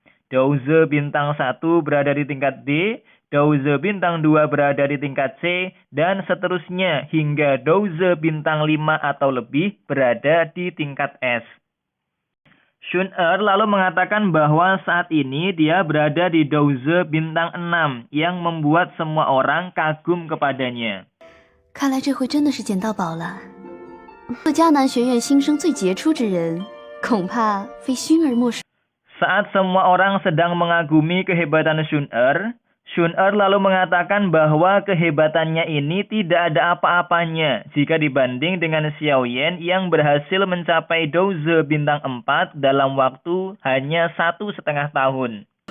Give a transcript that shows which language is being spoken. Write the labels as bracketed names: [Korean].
[Indonesian] Douze bintang 1 berada di tingkat D, Douze bintang 2 berada di tingkat C, dan seterusnya hingga Douze bintang 5 atau lebih berada di tingkat S. Sun-er lalu mengatakan bahwa saat ini dia berada di Douze bintang 6 yang membuat semua orang kagum kepadanya. [Chinese] 看来这回真的是捡到宝了。这迦南学院新生最杰出之人，恐怕非熏儿莫属。 [Indonesian] Saat semua orang sedang mengagumi kehebatan Sun-er, Sun-er lalu mengatakan bahwa kehebatannya ini tidak ada apa-apanya jika dibanding dengan Xiaoyan yang berhasil mencapai Douze bintang 4 dalam waktu hanya 1,5 tahun.